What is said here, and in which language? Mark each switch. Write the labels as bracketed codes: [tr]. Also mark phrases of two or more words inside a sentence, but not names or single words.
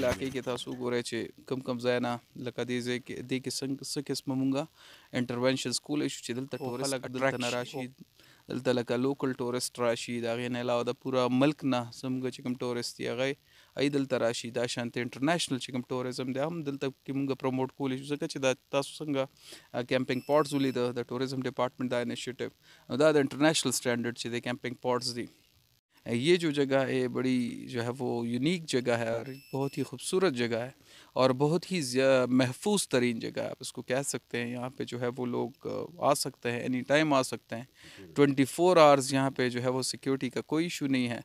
[ps] علاقې کې تاسو وګورئ چې کم ځای نه لکه دې ځای کې دې کې څه قسمه مونږه انټرونشنز کولی شو چې دلته ټورست دلته نه راشي، دلته لکه لوکل ټورست راشي، د هغې نه علاوه د پوره ملک نه زموږ چې کوم ټورست دي هغه دلته راشي. دا شانتې انټرنیشنل چې کوم ټوریزم دی هم دلته کې مونږ پروموټ کولی شو، ځکه چې دا تاسو څنګه [en] camping pods [ps] ولیده د [en] tourism department [ps] دا انیشیټیو، نو دا د [en] international standard [ps] چې د [en] camping pods [ps] دی. [ur] یہ جو جگہ ہے بڑی جو ہے وہ یونیک جگہ ہے اور بہت ہی خوبصورت جگہ ہے اور بہت ہی محفوظ ترین جگہ ہے، آپ اس کو کہہ سکتے ہیں. یہاں پہ جو ہے وہ لوگ آ سکتے ہیں, [en] any time [ur] آ سکتے ہیں. 24 آورز یہاں پہ جو ہے وہ سیکیورٹی کا کوئی ایشو نہیں ہے.